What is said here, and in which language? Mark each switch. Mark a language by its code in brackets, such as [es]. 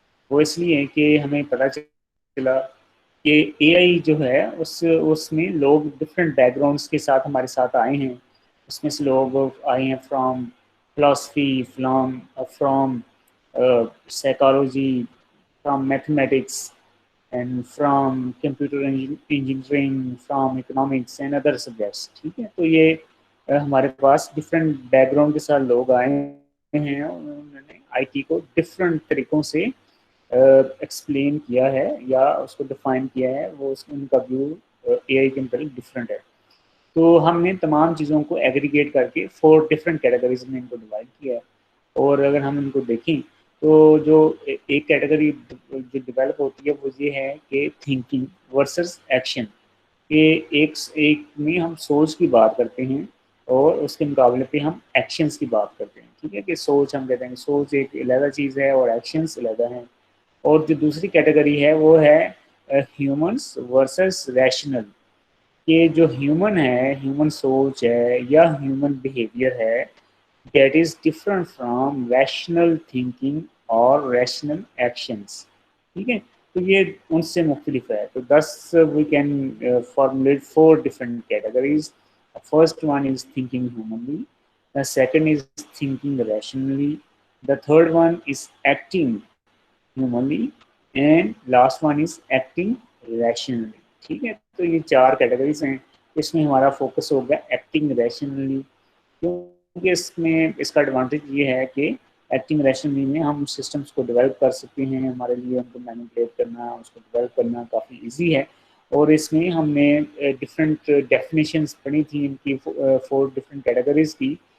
[ur] وہ اس لیے کہ ہمیں پتہ چلا کہ اے آئی جو ہے اس میں لوگ ڈفرینٹ بیک گراؤنڈس کے ساتھ ہمارے ساتھ آئے ہیں. اس میں سے لوگ آئے ہیں [en] From philosophy, from psychology, from mathematics, and from computer engineering, from economics and other subjects. [ur] ٹھیک ہے, تو یہ ہمارے پاس ڈفرینٹ بیک گراؤنڈ کے ساتھ لوگ آئے ہیں اور انہوں نے آئی ٹی کو ڈفرینٹ طریقوں سے ایکسپلین کیا ہے یا اس کو ڈیفائن کیا ہے. وہ ان کا ویو اے آئی کے متعلق ڈفرینٹ ہے. تو ہم نے تمام چیزوں کو ایگریگیٹ کر کے 4 ڈفرینٹ کیٹیگریز میں ان کو ڈیوائڈ کیا ہے. اور اگر ہم ان کو دیکھیں تو جو ایک کیٹیگری جو ڈیولپ ہوتی ہے وہ یہ ہے کہ تھنکنگ ورسز ایکشن. کہ ایک میں ہم سوچ کی بات کرتے ہیں اور اس کے مقابلے پہ ہم ایکشنز کی بات کرتے ہیں. ٹھیک ہے, کہ سوچ ہم کہتے ہیں سوچ ایک علیحدہ چیز ہے اور ایکشنز علیحدہ ہیں. اور جو دوسری کیٹیگری ہے وہ ہے ہیومنس ورسز ریشنل. کہ جو ہیومن ہے, ہیومن سوچ ہے یا ہیومن بیہیویئر ہے, [en] That is different from rational thinking اور rational actions. [ur] ٹھیک ہے, تو یہ ان سے مختلف ہے. [en] تو thus we can formulate 4 different categories. The first one is thinking humanly, the second is thinking rationally, the third one is acting humanly, and last one is acting rationally. [ur] ٹھیک ہے, تو یہ 4 کیٹیگریز ہیں. اس میں ہمارا فوکس ہوگا acting rationally, کیونکہ اس میں اس کا ایڈوانٹیج یہ ہے کہ ایکٹنگ ریشنلی میں ہم سسٹمس کو ڈیولپ کر سکتے ہیں. ہمارے لیے ان کو مینیپولیٹ کرنا, اس کو ڈیولپ کرنا کافی ایزی ہے. اور اس میں ہم نے ڈفرینٹ ڈیفینیشنس پڑھی تھیں ان کی 4 ڈفرینٹ کیٹیگریز کی.